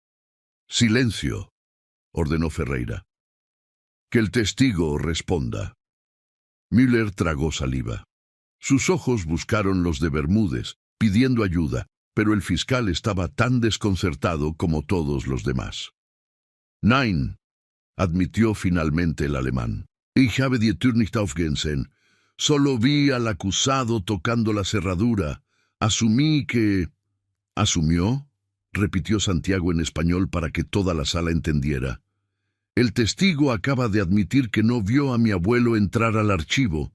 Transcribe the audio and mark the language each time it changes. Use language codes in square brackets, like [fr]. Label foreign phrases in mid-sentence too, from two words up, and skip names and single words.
[es] Silencio, ordenó Ferreira. Que el testigo responda. Müller tragó saliva. Sus ojos buscaron los de Bermúdez, pidiendo ayuda, pero el fiscal estaba tan desconcertado como todos los demás. Nein, admitió finalmente el alemán. [de] Ich habe die Tür nicht aufgesehen. [es] Solo vi al acusado tocando la cerradura. Asumí que... ¿Asumió?, repitió Santiago en español para que toda la sala entendiera. El testigo acaba de admitir que no vio a mi abuelo entrar al archivo.